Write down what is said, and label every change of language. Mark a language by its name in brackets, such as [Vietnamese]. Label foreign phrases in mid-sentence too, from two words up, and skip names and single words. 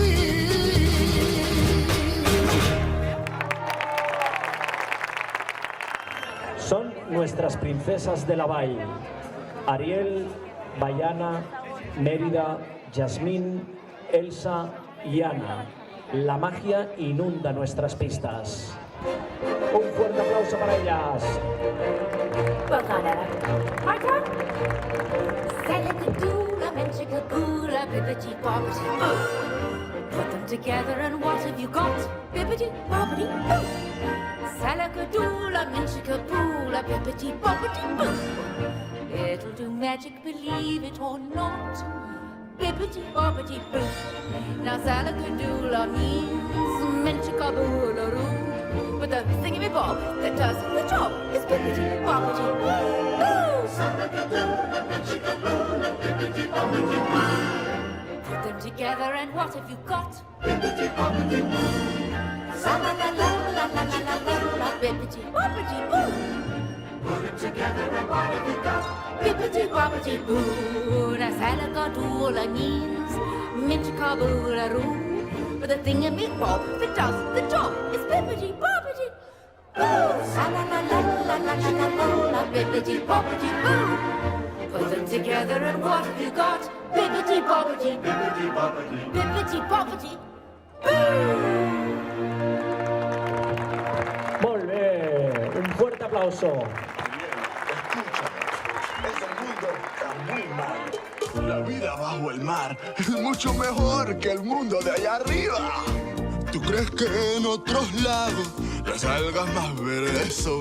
[Spanish] Son nuestras princesas de la Vall: Ariel, Bayana, Mérida, Yasmín, Elsa y Ana. La magia inunda nuestras pistas. Un fuerte aplauso para ellas. [English] Put them together and what have you got? Bippity boppity boo. Salakadoola, minchikaboola, bippity boppity boo. It'll do magic, believe it or not. Bippity boppity boo. Now salakadoola means minchikaboola roo. But the thingy-me-bob that does the job is bippity-boppity boo. Put them together and what have you got? Bippity-boppity boo. Sa-la-la-la-la-la-la-la-la, bippity-boppity boo. Put them together and what have you got? Bippity-boppity boo. Now salakadoola means minchikaboola-roo. But the thingy-me-bob that does the job is bippity-boppity boo. Sa-la-la-la-la-la-la-la-la, bippity-boppity-boo. Put them together and what have you got? Bippity-boppity, bippity-boppity, bippity-boppity boo. [Catalan] Molt bé, [Spanish] un fuerte aplauso. Ese mundo está muy mal. La vida bajo el mar es mucho mejor que el mundo de allá arriba. ¿Tú crees que en otros lados las algas más verdes son?